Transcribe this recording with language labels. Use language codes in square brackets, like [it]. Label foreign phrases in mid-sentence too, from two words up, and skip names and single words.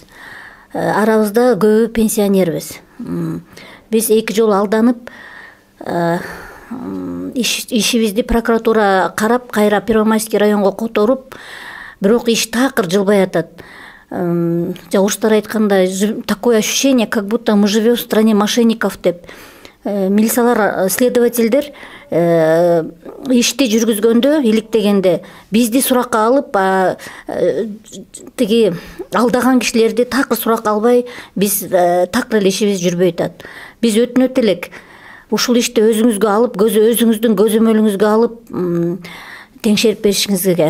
[ky] Арабызда көбү пенсионербиз. Биз 2 жолу алданып, ишибизди прокуратура карап, кайра Первомайский районго которуп, бирок иш такыр жылбай атат. Жагуштар айткандай, [ru] такое ощущение, как будто мы живем в стране мошенников деп. [ky] Милициялар, следовательдер ишти жүргүзгөндө, иликтегенде бизди суракка алып, тиги алдаган кишилерди такыр суракка албай, биз такыр эле ишибиз жүрбөй атат. Биз өтүнөт элек, ушул ишти өзүңүзгө алып, өзүңүздүн көзөмөлүңүзгө алып, теңшерип беришиңизге.